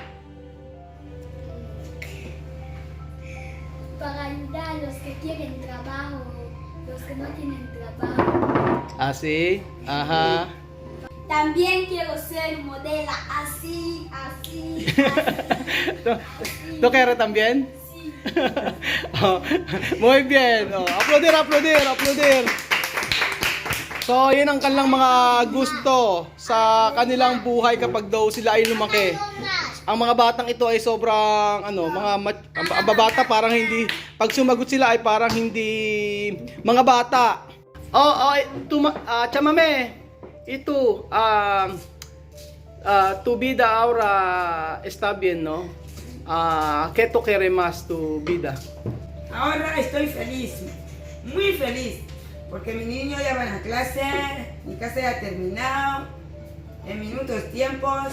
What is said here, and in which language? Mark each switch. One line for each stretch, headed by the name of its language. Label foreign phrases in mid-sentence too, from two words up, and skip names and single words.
Spanish: Para ayudar a los que quieren trabajo, los que no tienen trabajo. Así, ajá. También quiero ser modelo así. ¿Tú quieres también? Sí. Muy bien. Aplaudir.
Filipino: So, yun ang kanilang mga gusto sa kanilang buhay kapag daw sila ay lumaki. Ang mga batang ito ay sobrang ang babata parang hindi, pag sumagot sila ay parang hindi mga bata. Chamame, ito,
Spanish: tu vida ahora está bien, ¿no? ¿Qué tú quieres más tu vida? Ahora estoy feliz, muy feliz, porque mis niños ya van a clase, mi casa ya ha terminado, en minutos, tiempos.